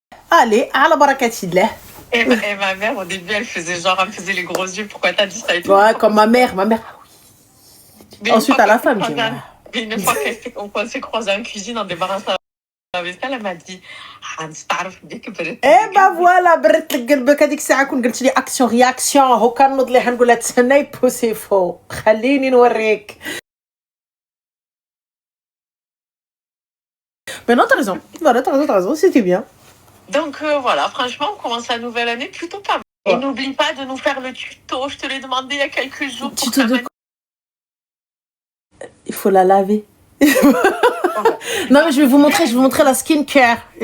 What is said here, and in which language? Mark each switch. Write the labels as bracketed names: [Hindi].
[French] Allez, à la barakatillah. Et ma mère, au début, elle faisait les gros yeux. Pourquoi t'as dit ça et tout? Ouais, comme ma mère. Ah oui. Ensuite, à la fin, une fois qu'on s'est croisés en cuisine, en débarrassant la vaisselle, elle m'a dit, eh ben voilà, [Arabic] برت لك قلبك هذيك الساعة كون قلت لي اكسيون رياكسيون هو كنوض ليها نقول لها تسناي بوسي فوق خليني نوريك. [French] Mais non, t'as raison. Voilà, t'as raison, c'était bien. Donc voilà, franchement, on commence la nouvelle année plutôt pas mal. Et n'oublie pas de nous faire le tuto, je te l'ai demandé il y a quelques jours. Tuto de quoi? Il faut la laver. Non mais je vais vous montrer la skincare.